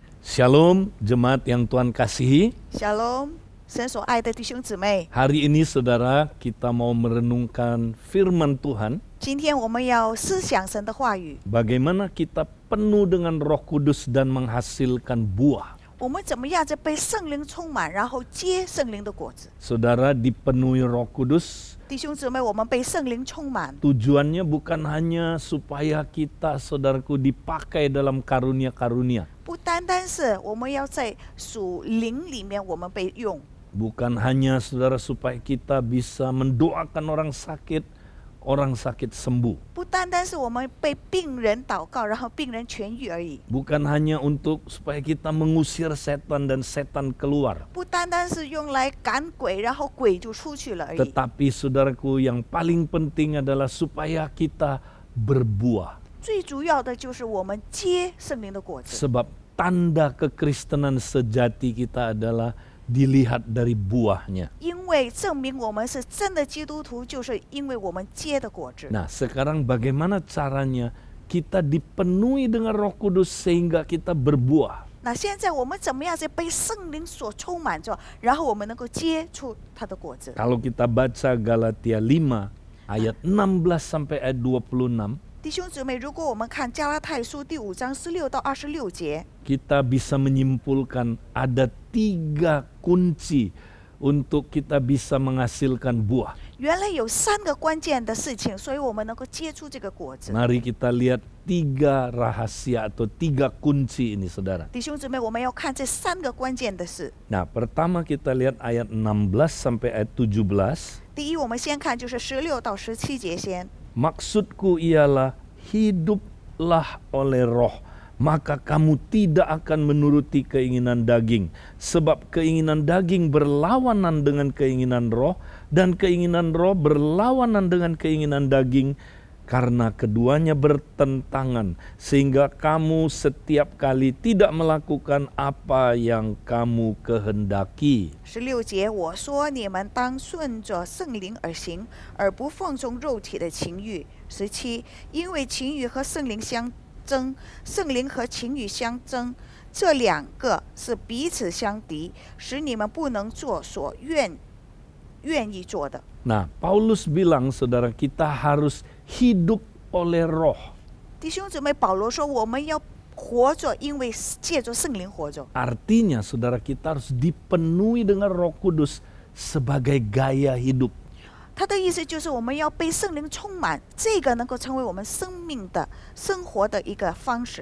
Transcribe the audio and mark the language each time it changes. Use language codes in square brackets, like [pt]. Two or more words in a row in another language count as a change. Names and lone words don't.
[id] Shalom, jemaat yang Tuhan kasihi. [zh] Shalom，神所爱的弟兄姊妹， [id] Hari ini saudara, kita mau merenungkan firman Tuhan. [zh] 今天我们要思想神的话语， [id] Bagaimana kita penuh dengan Roh Kudus dan menghasilkan buah. [zh] 我们怎么样在被圣灵充满，然后结圣灵的果子。 [id] Saudara dipenuhi Roh Kudus, [zh] 弟兄姊妹，我们被圣灵充满， [id] tujuannya bukan hanya supaya kita, saudaraku, dipakai dalam karunia-karunia. [zh] 不单单是我们要在属灵里面我们被用， [id] Bukan hanya saudara supaya kita bisa mendoakan orang sakit sembuh. [zh] 不单单是我们被病人祷告，然后病人痊愈而已。 [id] Bukan hanya untuk supaya kita mengusir setan dan setan keluar. [zh] 不单单是用来赶鬼，然后鬼就出去了而已。 [id] Tetapi saudaraku, yang paling penting adalah supaya kita berbuah. [zh] 最主要的就是我们结圣灵的果子。 [id] Sebab tanda kekristenan sejati kita adalah dilihat dari buahnya. [zh] 因为证明我们是真的基督徒，就是因为我们结的果子。 [id] Nah, sekarang bagaimana caranya kita dipenuhi dengan Roh Kudus sehingga kita berbuah? [zh] 那现在我们怎么样在被圣灵所充满着，然后我们能够结出它的果子？ [id] Kalau kita baca Galatia 5 ayat 16 sampai ayat 26, [zh] 弟兄姊妹，如果我们看加拉太书第5章16到26节， [id] kita bisa menyimpulkan ada 3 kunci untuk kita bisa menghasilkan buah. [zh] 原来有3个关键的事情，所以我们能够结出这个果子。 [id] Mari kita lihat 3 rahasia atau 3 kunci ini, saudara. [zh] 弟兄姊妹，我们要看这3个关键的事。 [id] Nah, pertama kita lihat ayat 16 sampai ayat 17. [zh] 第一，我们先看就是16到17节先。 [id] Maksudku ialah hiduplah oleh roh, maka kamu tidak akan menuruti keinginan daging. Sebab keinginan daging berlawanan dengan keinginan roh, dan keinginan roh berlawanan dengan keinginan daging, karena keduanya bertentangan, sehingga kamu setiap kali tidak melakukan apa yang kamu kehendaki. [zh] 16 节，我说你们当顺着圣灵而行，而不放纵肉体的情欲。17，因为情欲和圣灵相争，圣灵和情欲相争，这2个是彼此相敌，使你们不能做所愿意做的。 [id] Nah, Paulus bilang, saudara, kita harus hidup oleh roh. [zh] 弟兄姊妹，保罗说我们要活着，因为借着圣灵活着。 [id] Artinya, saudara, kita harus dipenuhi dengan Roh Kudus sebagai gaya hidup. [zh] 他的意思就是我们要被圣灵充满，这个能够成为我们生命的生活的一个方式。